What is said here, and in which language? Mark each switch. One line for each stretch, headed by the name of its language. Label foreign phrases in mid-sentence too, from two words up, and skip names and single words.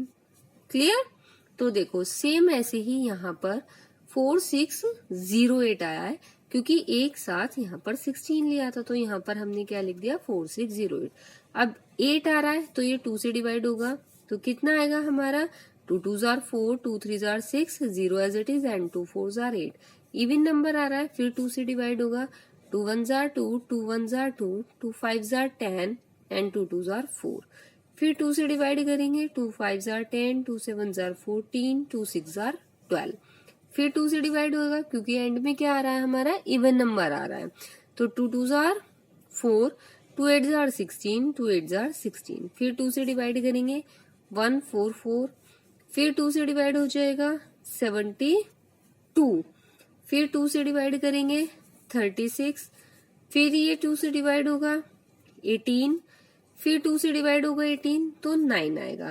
Hindi: क्लियर। तो देखो सेम ऐसे ही यहाँ पर 4608 आया है क्योंकि एक साथ यहाँ पर 16 लिया था, तो यहाँ पर हमने क्या लिख दिया 4608। अब 8 आ रहा है तो ये 2 से डिवाइड होगा, तो कितना आएगा हमारा
English: 2 2s are 4, 2 3s are 6, 0 as it is and 2 4s are 8. even number
Hindi: आ रहा है फिर 2 से डिवाइड होगा,
English: 2 1s are 2, 2 1s are 2, 2 5s are 10 and 2 2s are 4.
Hindi: फिर 2 से डिवाइड करेंगे,
English: 2 5s are 10, 2 7s are 14, 2 6s are 12।
Hindi: फिर 2 से डिवाइड होगा क्योंकि एंड में क्या आ रहा है हमारा
English: even number
Hindi: आ रहा है, तो
English: 2 2s are 4, 2 8s are 16,
Hindi: 2 8s are 16। फिर 2 से डिवाइड करेंगे 1 4 4, फिर 2 से डिवाइड हो जाएगा 72, फिर 2 से डिवाइड करेंगे 36, फिर ये 2 से डिवाइड होगा 18, फिर 2 से डिवाइड होगा 18 तो 9 आएगा।